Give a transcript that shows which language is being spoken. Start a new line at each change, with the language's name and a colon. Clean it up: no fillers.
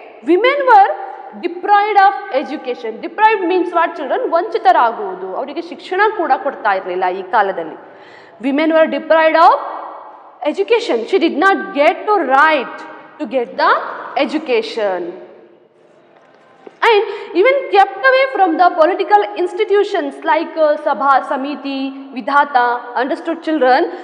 English: Women were deprived of education. Deprived means what, children?
Kannada: ವಂಚಿತರಾಗುವುದು. ಅವರಿಗೆ ಶಿಕ್ಷಣ ಕೂಡ ಕೊಡ್ತಾ ಇರಲಿಲ್ಲ ಈ ಕಾಲದಲ್ಲಿ.
English: Women were deprived of education. She did not get to right to get the education, and even kept away from the political institutions like Sabha, Samiti, Vidhata. Understood, children?